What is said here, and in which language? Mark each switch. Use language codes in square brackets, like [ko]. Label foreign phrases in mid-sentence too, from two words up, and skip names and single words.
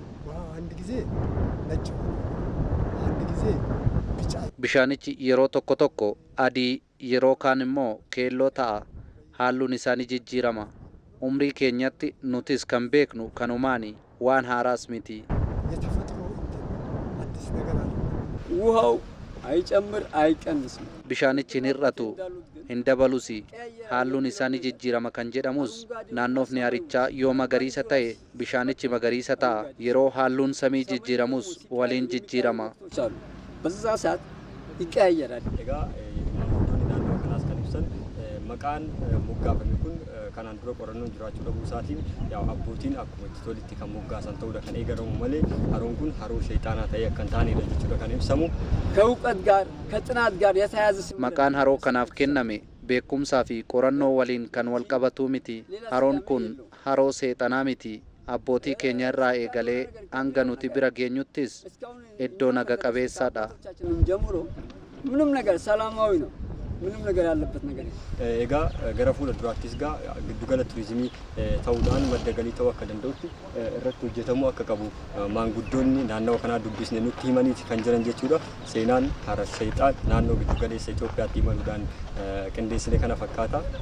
[om] Bishaanichi yeroo tokko tokko adii yeroo kaan immoo keelloo ta'a. Halluun isaanii jijjiirama. Umrii keenyatti nutis kan beeknu kanumaani waan haaraas miti. [am] ውሃው አይጨምር አይቀንስም. [om] Bishaanichi hin hir'atu hin dabalus. Halluun isaanii jijjiirama kan jedhamus naannoofni harichaa yoo magariisa ta'e bishaanichi magariisa ta'a. Yeroo halluun samii jijjiiramus waliin jijjiirama. [am] በዛ ሰዓት ይቀያየራል። [om] Egaa maanguddoonni naannoo kanaas kan ibsan maqaan moggaafame kun kanaan dura qorannoon jiraachuu dhabuu isaatiin abbootiin akkuma itti tolitti kan moggaasan ta'uudha kan eegaramu malee haroon kun haroo shayxaanaa ta'ee akka hin taanedha jechuudha kan ibsamu. [am] ከእውቀት ጋር ከጥናት ጋር የተያያዘ [om] Maqaan haroo kanaaf kenname beekumsaa fi qorannoo waliin kan wal qabatu miti. Haroon kun haroo seexanaa miti. Abbootii keenya irraa eegalee hanga nuti bira geenyuttis iddoo naga qabeessaadha. [am] ጀምሮ ምንም ነገር ሰላማዊ ነው። ምንም ነገር ያለበት ነገር [om] egaa gara fuula duraattis gaa giddugala turizimii ta'uudhaan madda galii ta'uu akka danda'utti irratti hojjetamuu akka qabu maanguddoonni naannoo kanaa dubbisne nutti himaniiti kan jiran jechuudha. Seenaan hara shayxaan naannoo giddugaleessa Itoophiyaatti imaluudhaan qindeessine kana fakkaata.